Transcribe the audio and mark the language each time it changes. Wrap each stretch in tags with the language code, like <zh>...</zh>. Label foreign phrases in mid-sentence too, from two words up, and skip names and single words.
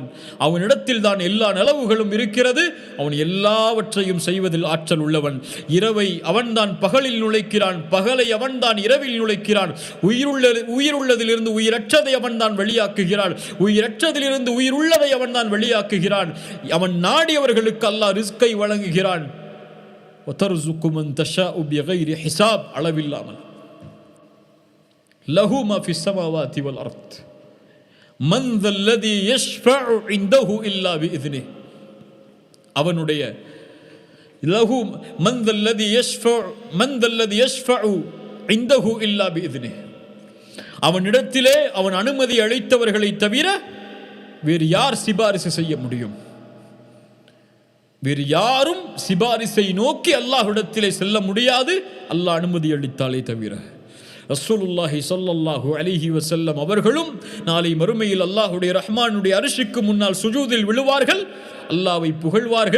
<ta>அவனிடத்தில் தான் எல்லா நலவுகளும் இருக்கிறது. அவன் எல்லாவற்றையும் செய்வதில் ஆற்றல் உள்ளவன். இரவை அவன்தான் பகலில் நுழைக்கிறான், பகலை அவன்தான் இரவில் நுழைக்கிறான். உயிருள்ளதிலிருந்து உயிரற்றதை அவன்தான் வெளியாக்குகிறான், உயிரற்றதிலிருந்து உயிருள்ளதை அவன்தான் வெளியாக்குகிறான். அவன் நாடியவர்களுக்கு அல்லாஹ் ரிஸ்கை வழங்குகிறான்.</ta> <ar>وَتَرْزُقُ مَنْ تَشَاءُ بِغَيْرِ حِسَابٍ, அளவில்லாமல். لَهُ مَا فِي السَّمَاوَاتِ وَالْأَرْضِ مَنْ ذَا الَّذِي يَشْفَعُ عِنْدَهُ إِلَّا بِإِذْنِهِ. அவனுடைய لَهُ مَنْ ذَا الَّذِي يَشْفَعُ عِنْدَهُ إِلَّا بِإِذْنِهِ.</ar> <ta>அவனிடத்திலே அவன் அனுமதி அளித்தவர்களை தவிர வேறு யார் சிபாரிசு செய்ய முடியும்? வேறு யாரும் சிபாரிசை நோக்கி அல்லாஹ்விடத்திலே செல்ல முடியாது, அல்லாஹ் அனுமதி அளித்தாலே தவிர.</ta> <ar>رسول الله صلى الله عليه وسلم</ar> <ta>அவர்களும் நாளை மறுமையில் அல்லாஹ்வுடைய ரஹ்மானுடைய அரிஷுக்கு முன்னால் சுஜூதில் விழுவார்கள், அல்லாஹ்வை புகழ்வார்கள்.</ta>